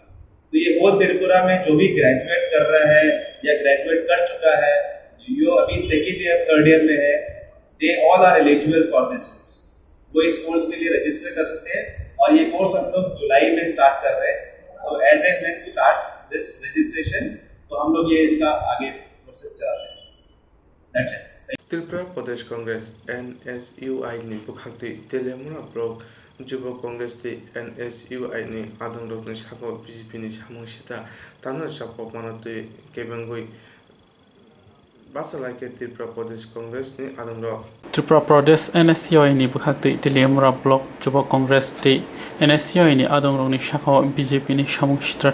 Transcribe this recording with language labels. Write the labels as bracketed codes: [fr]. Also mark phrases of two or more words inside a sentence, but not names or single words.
[hi] तो ये होल त्रिपुरा में जो भी ग्रेजुएट कर रहा है या ग्रेजुएट कर चुका है, जो अभी 2nd ईयर 3rd ईयर में है, [en] they all are eligible for this course. [hi] वो इस कोर्स के लिए रजिस्टर कर सकते हैं और ये कोर्स हम लोग जुलाई में स्टार्ट कर रहे हैं। तो [en] as and when start this registration, [hi] तो हम लोग ये इसका आगे प्रोसेस चलाते हैं। [en] that's it. [trp] त्रिपुरा प्रदेश कांग्रेस NSUI नि बुखाक्ति तेलेमुरा ब्लक जुब कांग्रेस ति NSUI नि आदंगरकनि साको BJP नि सामंसिता तानो सापक मानते केबेंगुइ बासालाइके त्रिपुरा प्रदेश कांग्रेस नि आदंगरक त्रिपुरा प्रदेश NSUI नि बुखाक्ति तेलेमुरा ब्लक जुब कांग्रेस ति NSUI नि आदंगरकनि साको BJP नि सामंसिता